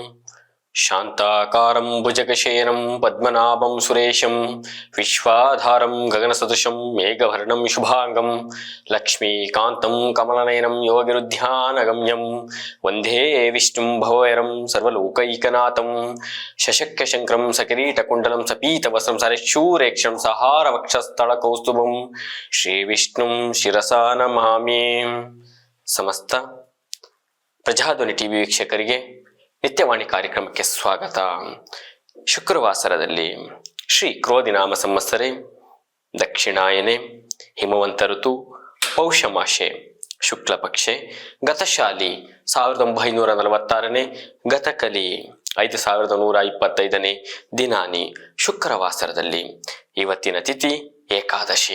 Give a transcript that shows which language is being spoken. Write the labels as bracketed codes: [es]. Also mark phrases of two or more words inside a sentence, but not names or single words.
[sa] शांताकारं भुजगशयनं पद्मनाभं सुरेशं विश्वाधारं गगनसदृशं मेघवर्णं शुभांगं लक्ष्मीकान्तं कमलनयनं योगिरुध्यानगम्यं वन्दे विष्णुं भवैरं सर्वलोकैकनाथं शशक्यशङ्करं सकिरीटकुण्डलं सपीतवस्त्रं सरिशूरेक्षं सहारवक्षस्थलकौस्तुभं श्रीविष्णुं शिरसा नमामि। [kn] ಸಮಸ್ತ ಪ್ರಜಾಧ್ವನಿ ಟಿವಿ ವೀಕ್ಷಕರಿಗೆ ನಿತ್ಯವಾಣಿ ಕಾರ್ಯಕ್ರಮಕ್ಕೆ ಸ್ವಾಗತ. [sa] ಶುಕ್ರವಾಸರದಲ್ಲಿ ಶ್ರೀ ಕ್ರೋಧಿನಾಮ ಸಂವತ್ಸರೆ ದಕ್ಷಿಣಾಯನೆ ಹಿಮವಂತ ಋತು ಪೌಷಮಾಸೆ ಶುಕ್ಲ ಪಕ್ಷೆ ಗತಶಾಲಿ 1946ನೇ ಗತಕಲಿ 5125ನೇ ದಿನಾನಿ [kn] ಶುಕ್ರವಾಸರದಲ್ಲಿ ಇವತ್ತಿನ ತಿಥಿ ಏಕಾದಶಿ.